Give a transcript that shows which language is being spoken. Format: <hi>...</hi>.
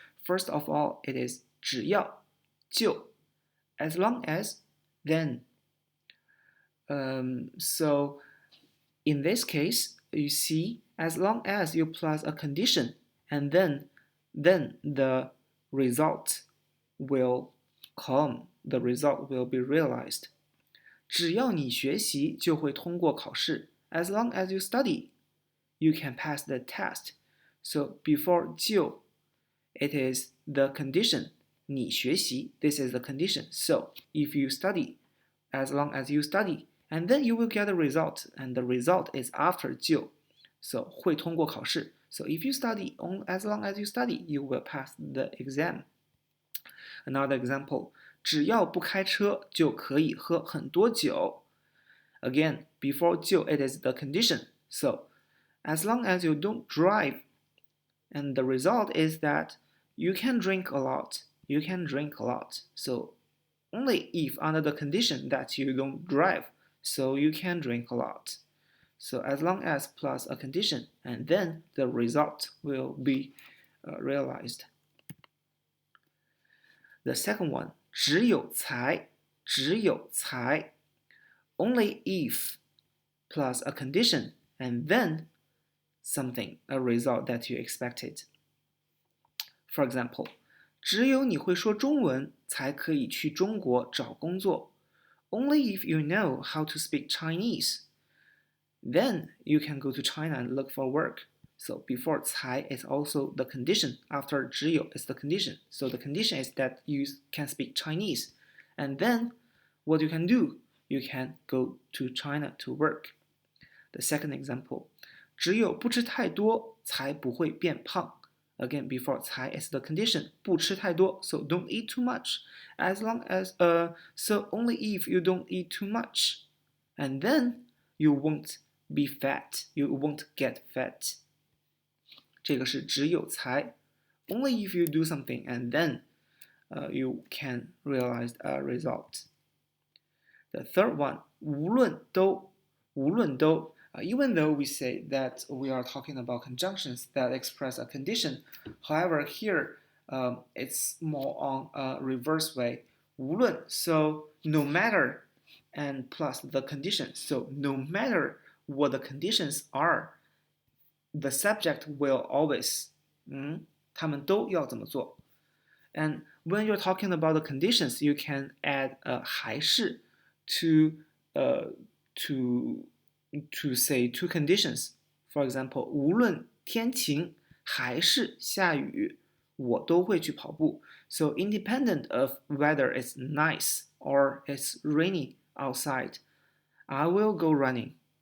<en>First of all, it is 只要, 就, as long as, then. So in this case, you see, as long as you plus a condition, and then the result will come, the result will be realized.</en> <zh>只要你学习就会通过考试.</zh> <en>As long as you study, you can pass the test. So before 就, it is the condition. 你学习, this is the condition. So if you study, as long as you study, and then you will get a result, and the result is after 就.</en> <zh>So 会通过考试.</zh> <en>So if you study, as long as you study, you will pass the exam. Another example,</en> <zh>只要不开车就可以喝很多酒.</zh> <en>Again, before 就, it is the condition. So as long as you don't drive, and the result is that you can drink a lot. You can drink a lot. So only if under the condition that you don't drive, so you can drink a lot. So as long as plus a condition, and then the result will be realized. The second one, 只有才, 只有才. Only if plus a condition, and then something, a result that you expected. For example,</en> <zh>只有你会说中文才可以去中国找工作.</zh> <en>Only if you know how to speak Chinese, then you can go to China and look for work. So before 才 is also the condition. After 只有 is the condition. So the condition is that you can speak Chinese. And then what you can do, you can go to China to work. The second example,</en> <zh>只有不吃太多才不会变胖.</zh> <en>Again, before 才 is the condition.</en> <zh>不吃太多,</zh> <en>so don't eat too much. As long as, so only if you don't eat too much. And then you won't be fat. You won't get fat.</en> <zh>这个是只有才.</zh> <en>Only if you do something, and then you can realize a result. The third one, 无论都, 无论都. Even though we say that we are talking about conjunctions that express a condition, however, here it's more on a reverse way. 无论, so no matter, and plus the condition. So no matter what the conditions are, the subject will always,</en> <zh>他们都要怎么做.</zh> <en>And when you're talking about the conditions, you can add a 还是 to say two conditions. For example,</en> <zh>无论天晴还是下雨，我都会去跑步.</zh> <en>So independent of whether it's nice or it's rainy outside, I will go running.</en>